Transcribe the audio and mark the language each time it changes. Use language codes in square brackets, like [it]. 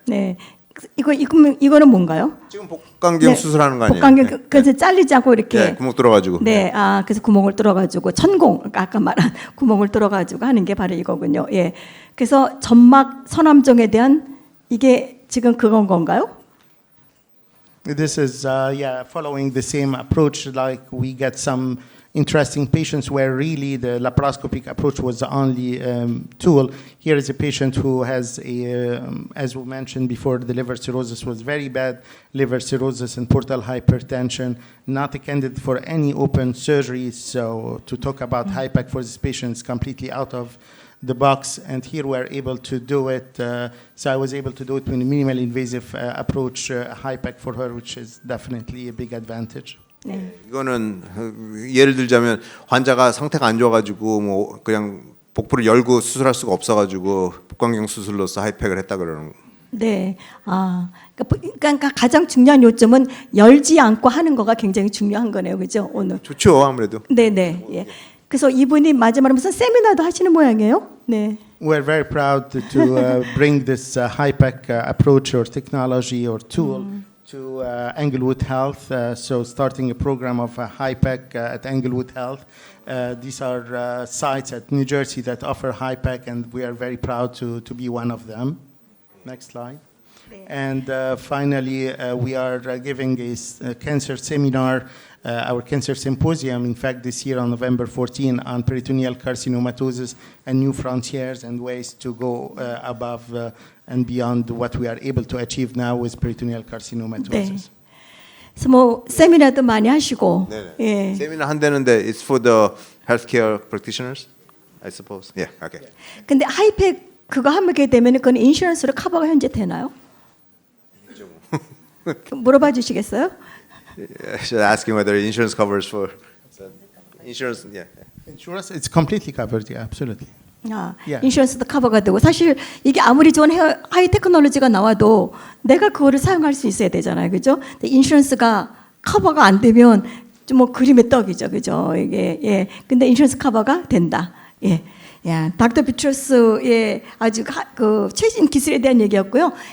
[ko] 네. 이거는 뭔가요? 지금 복강경 네, 수술하는 거 아니에요? 복강경 예. 그래서 잘리지 않고 이렇게 예, 구멍 뚫어가지고. 네, 아 그래서 구멍을 뚫어가지고 천공 아까 말한 구멍을 뚫어가지고 하는 게 바로 이거군요. 예, 그래서 점막 선암종에 대한 이게 지금 그건 건가요? [en] This is following the same approach. Like we get some interesting patients where really the laparoscopic approach was the only tool. Here is a patient who has as we mentioned before, the liver cirrhosis was very bad, liver cirrhosis and portal hypertension, not a candidate for any open surgery. So to talk about HIPEC for this patient is completely out of the box, and here we're able to do it. So I was able to do it with a minimally invasive approach, HIPEC for her, which is definitely a big advantage. [ko] 네. 이거는 예를 들자면 환자가 상태가 안 좋아가지고 뭐 그냥 복부를 열고 수술할 수가 없어가지고 복강경 수술로서 하이팩을 했다 그러는 거. 네. 아, 그러니까 가장 중요한 요점은 열지 않고 하는 거가 굉장히 중요한 거네요, 그죠? 오늘. 좋죠 아무래도. 네, 네. 예. 그래서 이분이 마지막에 무슨 세미나도 하시는 모양이에요. 네. [en] We're very proud to bring this HIPEC approach or technology or tool to Englewood Health. So starting a program of HIPEC at Englewood Health. These are sites at New Jersey that offer HIPEC, and we are very proud to be one of them. Next slide. And finally, we are giving a cancer seminar, our cancer symposium, in fact, this year on November 14 on peritoneal carcinomatosis and new frontiers and ways to go above and beyond what we are able to achieve now with peritoneal carcinomatosis. [ko] 네. 그래서 뭐 세미나도 많이 하시고. 네네. 예. 세미나 한다는데 [en] it's for the healthcare practitioners, I suppose. Yeah, okay. [ko] 근데 하이팩 그거 하게 되면 그건 인슈런스로 커버가 현재 되나요? 물어봐 주시겠어요? [en] Should asking whether insurance covers for insurance. Yeah. Insurance, it's completely covered, yeah, absolutely. [ko] 아, [en] Yeah. [ko] 인슈런스도 커버가 되고 사실 이게 아무리 좋은 하이 테크놀로지가 나와도 내가 그거를 사용할 수 있어야 되잖아요, 그죠? 근데 인슈런스가 커버가 안 되면 좀 뭐 그림의 떡이죠, 그죠? 이게 예, 근데 인슈런스 커버가 된다. 예, 야, 닥터 비트러스의 아주 그 최신 기술에 대한 얘기였고요.